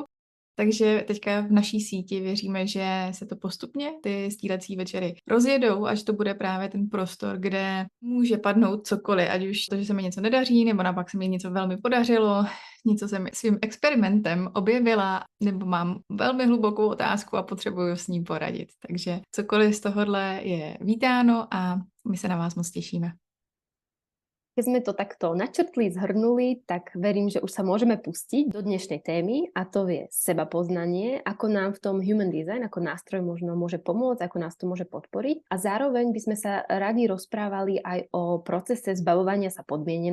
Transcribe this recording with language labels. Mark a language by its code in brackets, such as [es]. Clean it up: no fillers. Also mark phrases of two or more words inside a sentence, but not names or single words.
[cs] Takže teďka v naší síti věříme, že se to postupně ty sdílecí večery rozjedou, až to bude právě ten prostor, kde může padnout cokoliv, ať už to, že se mi něco nedaří, nebo naopak se mi něco velmi podařilo, něco jsem svým experimentem objevila, nebo mám velmi hlubokou otázku a potřebuju s ní poradit. Takže cokoliv z tohohle je vítáno a my se na vás moc těšíme. [sk] Keď sme to takto načrtli, zhrnuli, tak verím, že už sa môžeme pustiť do dnešnej témy a to je sebapoznanie, ako nám v tom [en] human design [sk] ako nástroj možno môže pomôcť, ako nás to môže podporiť. A zároveň by sme sa radi rozprávali aj o procese zbavovania sa podmienenosti.